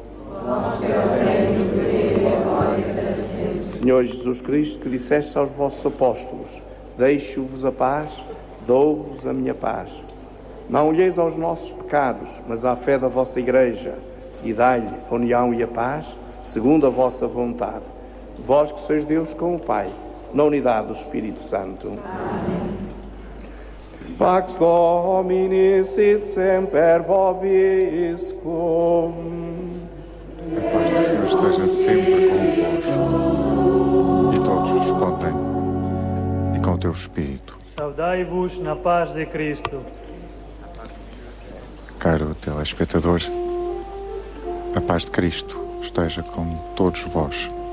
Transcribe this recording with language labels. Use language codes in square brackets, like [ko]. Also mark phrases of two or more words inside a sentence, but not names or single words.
[pt] Senhor Jesus Cristo, que disseste aos vossos apóstolos: deixo-vos a paz, dou-vos a minha paz. Não olheis aos nossos pecados, mas à fé da vossa Igreja, e dai-lhe a união e a paz, segundo a vossa vontade. Vós que sois Deus com o Pai, na unidade do Espírito Santo. Amém. [la] Pax Domini sit semper vobiscum. [pt] A paz do Senhor esteja sempre convosco, e todos respondem, e com o teu Espírito. Saudai-vos na paz de Cristo. Caro telespectador, a paz de Cristo esteja com todos vós.